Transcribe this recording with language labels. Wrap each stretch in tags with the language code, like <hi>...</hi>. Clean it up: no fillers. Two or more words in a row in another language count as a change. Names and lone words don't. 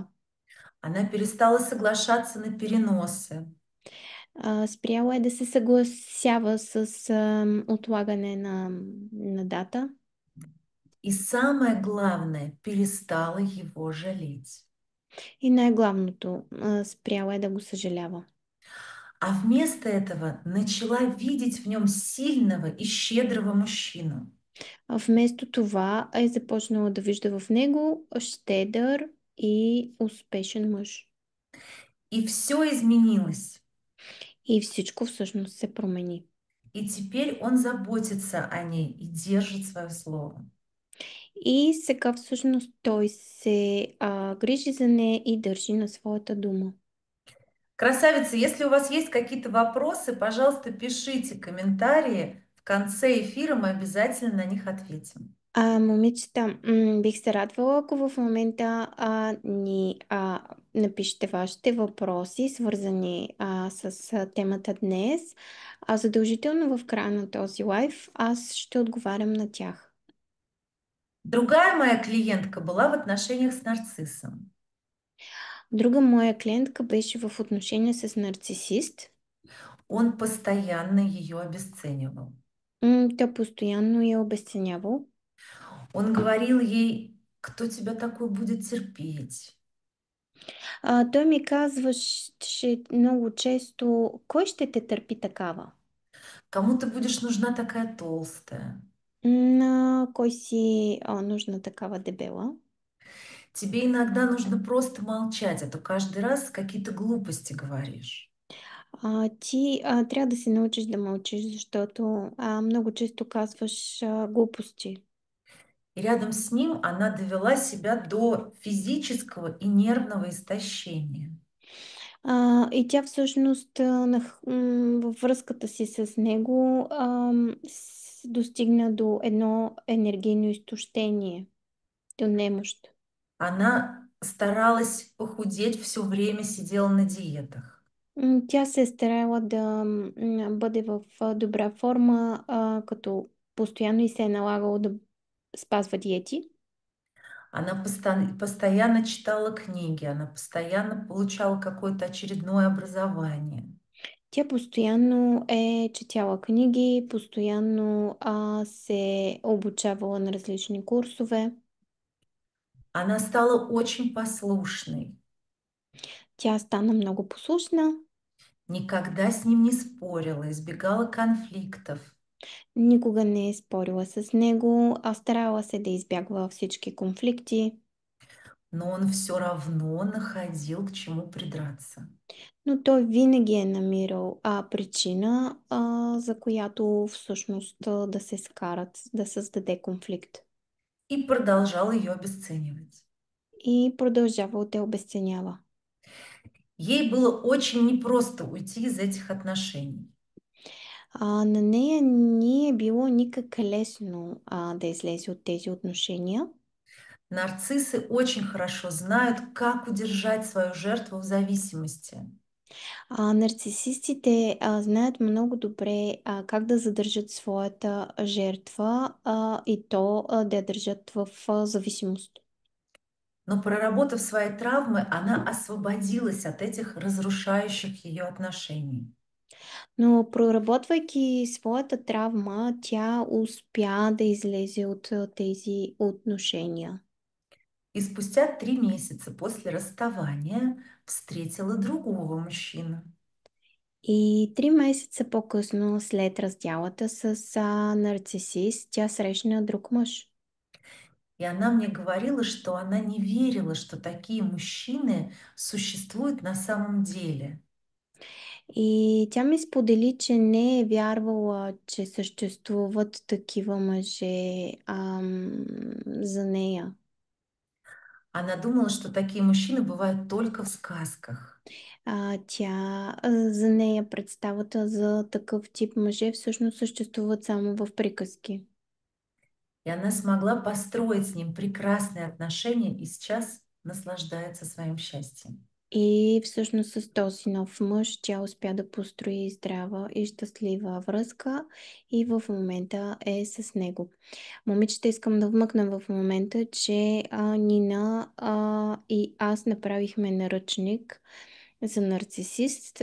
<ru>она перестала соглашаться на переносы.</ru> <bg>Спряла е да се съгласява с отлагане на дата.</bg> <ru>И самое главное, перестала его жалеть.</ru> <bg>И най-главното, спряла е да го съжалява.</bg> <ru>А вместо этого начала видеть в нем сильного и щедрого мужчину.</ru> <bg>А вместо това е започнала да вижда в него щедър и успешен мъж.</bg> <ru>И все изменилось.</ru> <bg>И всичко всъщност се промени.</bg> <ru>И теперь он заботится о ней и держит свое слово.</ru> <bg>И сега всъщност той се грижи за нея и държи на своята дума.</bg> <ru>Красавица, если у вас есть какие-то вопросы, пожалуйста, пишите комментарии. В конце эфира мы обязательно на них ответим.</ru> <bg>Момичета, бих се радвала, ако в момента ни напишете вашите въпроси, свързани с темата днес. Задължително в края на този лайв аз ще отговарям на тях.</bg> <ru>Другая моя клиентка была в отношениях с нарциссом.</ru> <bg>Друга моя клиентка беше в отношения с нарцисист.</bg> <ru>Он постоянно ее обесценивал.</ru> <bg>Той постоянно я обесценявал.</bg> <ru>Он говорил ей, кто тебя такой будет терпеть?</ru> <bg>Той ми казваше много често, кой ще те търпи такава?</bg> <ru>Кому ты будешь нужна такая толстая?</ru> <bg>На кой си нужна такава дебела?</bg> <ru>Тебе иногда нужно просто молчать, а то каждый раз какие-то глупости говоришь.</ru> <bg>Ти трябва да се научиш да мълчиш, защото много често казваш глупости.</bg> <ru>И рядом с ним она довела себя до физического и нервного истощения.</ru> <bg>И тя всъщност във връзката си с него достигна до едно енергийно изтощение, до немощ.</bg> <ru>Она старалась похудеть, все время сидела на диетах.</ru> <bg>Тя се е старала да бъде в добра форма, като постоянно и се е налагало да спазва диети.</bg> <ru>Она постоянно читала книги, она постоянно получала какое-то очередное образование.</ru> <bg>Тя постоянно е четяла книги, постоянно се обучавала на различни курсове.</bg> <ru>Она стала очень послушной,</ru> <bg>Тя стана много послушна,</bg> <ru>никогда с ним не спорила, избегала конфликтов.</ru> <bg>никога не е спорила с него, старала се да избягва всички конфликти,</bg> <ru>Но он все равно находил к чему придраться.</ru> <bg>но той винаги е намирал причина, за която всъщност да се скарат, да създаде конфликт.</bg> <ru>И продолжал ее обесценивать.</ru> <bg>И продължавал да обесценява.</bg> <ru>Ей было очень непросто уйти из этих отношений.</ru> <bg>На нея не е било никак лесно да излезе от тези отношения.</bg> <ru>Нарциссы очень хорошо знают, как удержать свою жертву в зависимости.</ru> <bg>Нарцисистите знаят много добре как да задържат своята жертва и то да я държат в зависимост.</bg> <ru>Но проработав свои травмы, она освободилась от этих разрушающих ее отношений.</ru> <bg>Но проработвайки своята травма, тя успя да излезе от тези отношения.</bg> <ru>И спустя 3 месяца после расставания встретила другого мужчину.</ru> <bg>И 3 месеца по-късно, след раздялата с нарцисист, тя срещна друг мъж.</bg> <ru>И она мне говорила, что она не верила, что такие мужчины существуют на самом деле.</ru> <bg>И тя ми сподели, че не е вярвала, че съществуват такива мъже за нея.</bg> <ru>Она думала, что такие мужчины бывают только в сказках.</ru> <bg>За нея представата за такъв тип мъже всъщност съществуват само в приказки.</bg> <ru>И она смогла построить с ним прекрасные отношения и сейчас наслаждается своим счастьем.</ru> <bg>И всъщност с този нов мъж тя успя да построи здрава и щастлива връзка и в момента е с него. Момичета, искам да вмъкна в момента, че Нина и аз направихме наръчник за нарцисист.</bg>